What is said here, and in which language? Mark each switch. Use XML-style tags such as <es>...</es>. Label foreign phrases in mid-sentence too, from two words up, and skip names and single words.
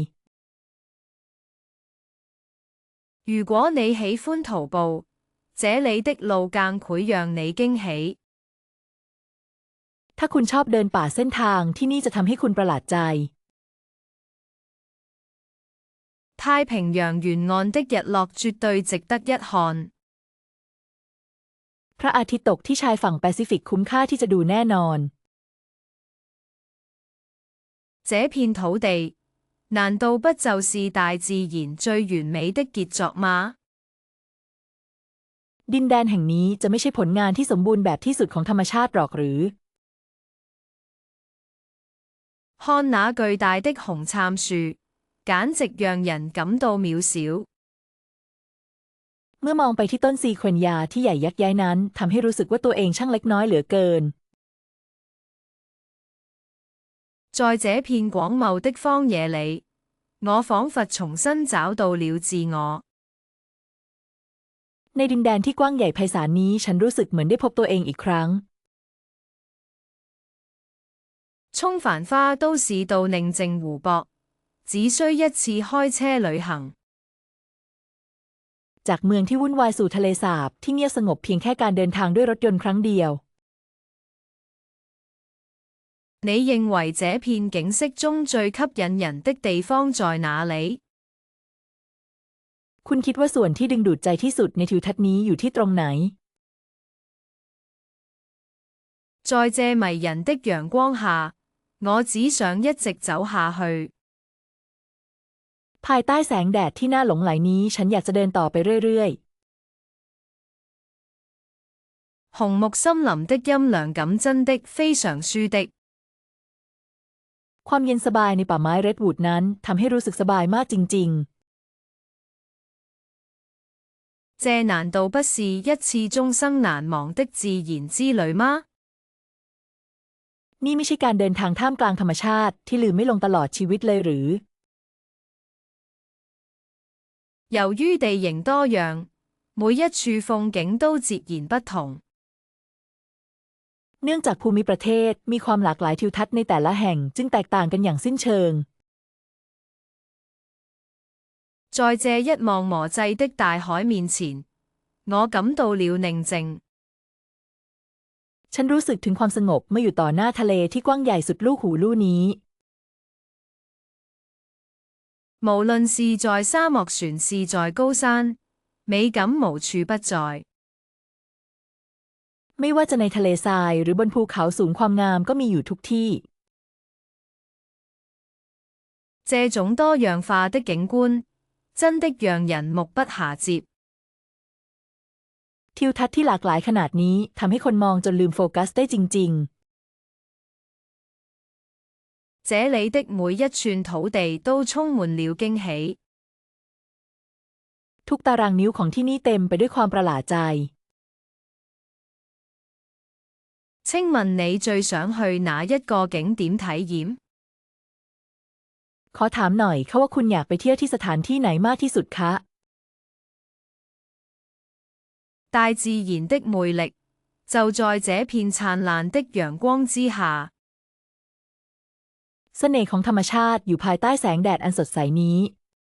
<zh>如果你喜歡徒步，這裡的路更會讓你驚喜。</zh> <th>ถ้าคุณชอบเดินป่าเส้นทางที่นี่จะทำให้คุณประหลาดใจ</th> <zh>太平洋沿岸的日落絕對值得一看。</zh> <th>พระอาทิตย์ตกที่ชายฝั่งแปซิฟิกคุ้มค่าที่จะดูแน่นอน</th> <zh>這片土地，難道不就是大自然最完美的傑作嗎？</zh> <th>ดินแดนแห่งนี้จะไม่ใช่ผลงานที่สมบูรณ์แบบที่สุดของธรรมชาติหรอกหรือ</th> <zh>看那巨大的紅杉樹，簡直讓人感到渺小。</zh> <th>เมื่อมองไปที่ต้นซีเควนยาที่ใหญ่ยักษ์ย้ายนั้นทำให้รู้สึกว่าตัวเองช่างเล็กน้อยเหลือเกิน</th> <zh>在這片廣袤的荒野裏，我彷彿重新找到了自我。</zh> <th>ในดินแดนที่กว้างใหญ่ไพศาลนี้ฉันรู้สึกเหมือนได้พบตัวเองอีกครั้ง</th> <zh>衝繁花都市到寧靜湖泊，只需一次開車旅行。</zh> <th>จากเมืองที่วุ่นวายสู่ทะเลสาบที่เงียบสงบเพียงแค่การเดินทางด้วยรถยนต์ครั้งเดียว</th> <zh>你認為這片景色中最吸引人的地方在哪裡？</zh> <th>คุณคิดว่าส่วนที่ดึงดูดใจที่สุดในทิวทัศน์นี้อยู่ที่ตรงไหน</th> <zh>在這迷人的陽光下，我只想一直走下去。</zh> <th>ภายใต้แสงแดดที่น่าหลงใหลนี้ฉันอยากจะเดินต่อไปเรื่อย</th> <zh>紅木森林的陰涼感真的非常舒的。</zh> <th>ๆความเย็นสบายในป่าไม้เรดวูดนั้นทำให้รู้สึกสบายมากจริง</th> <zh>這難道不是一次終生難忘的自然之旅嗎？</zh> <th>นี่ไม่ใช่การเดินทางท่ามกลางธรรมชาติที่ลืมไม่ลงตลอดชีวิตเลยหรือ</th> <zh>由於地形多樣，每一處風景都截然不同。</zh> <th>เนื่องจากภูมิประเทศมีความหลากหลายทิวทัศน์ในแต่ละแห่งจึงแตกต่างกันอย่างสิ้นเชิง</th> <zh>在這一望無際的大海面前，我感到了寧靜。</zh> <th>ฉันรู้สึกถึงความสงบเมื่ออยู่ต่อหน้าทะเลที่กว้างใหญ่สุดลูกหูลู่นี้</th> <zh>無論是在沙漠船是在高山，美感無處不在。</zh> <th>ไม่ว่าจะในทะเลทรายหรือบนภูเขาสูงความงามก็มีอยู่ทุกที่</th> <zh>這種多樣化的景觀，真的讓人目不暇接。</zh> <th>ทิวทัศน์ที่หลากหลายขนาดนี้ทำให้คนมองจนลืมโฟกัสได้จริง</th> <zh>這裡的每一寸土地都充滿了驚喜。</zh> <th>ทุกตารางนิ้วของที่นี่เต็มไปด้วยความประหลาดใจ</th> <zh>請問你最想去哪一個景點體驗？</zh> <th>ขอถามหน่อยค่ะว่าคุณอยากไปเที่ยวที่สถานที่ไหนมากที่สุดคะ</th> <zh>大自然的魅力就在這片燦爛的陽光之下。</zh> <th>เสน่ห์ของธรรมชาติอยู่ภายใต้แสงแดดอันสดใสนี้</th>